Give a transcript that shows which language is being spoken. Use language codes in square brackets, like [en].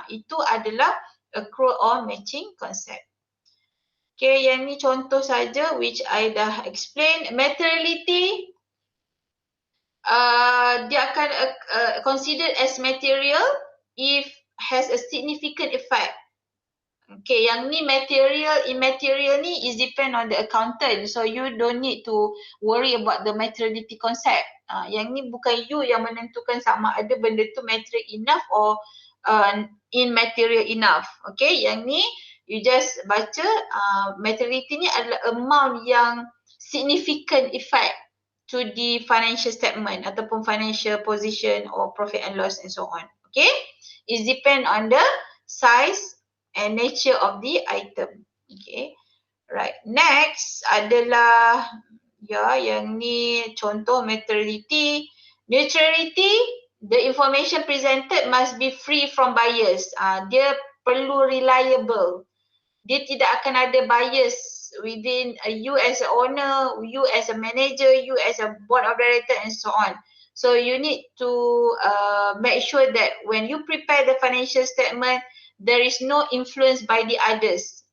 [ms] Itu adalah accrual or matching concept. Okay, yang ni contoh saja which I dah explain. [en] Materiality dia akan considered as material if has a significant effect. Okay, yang ni material, immaterial ni is depend on the accountant. So you don't need to worry about the materiality concept. [ms] Yang ni bukan you yang menentukan sama ada benda tu material enough or immaterial enough. Okay, yang ni you just baca materiality ni adalah amount yang significant effect [en] to the financial statement ataupun financial position or profit and loss and so on. Okay, it depend on the size and nature of the item. Okay, right. [ms] Next adalah yang ni contoh materiality. [en] Neutrality, the information presented must be free from bias. [ms] Dia perlu reliable. Dia tidak akan ada bias [en] within you as a owner, you as a manager, you as a board of director and so on. So you need to make sure that when you prepare the financial statement, there is no influence by the others.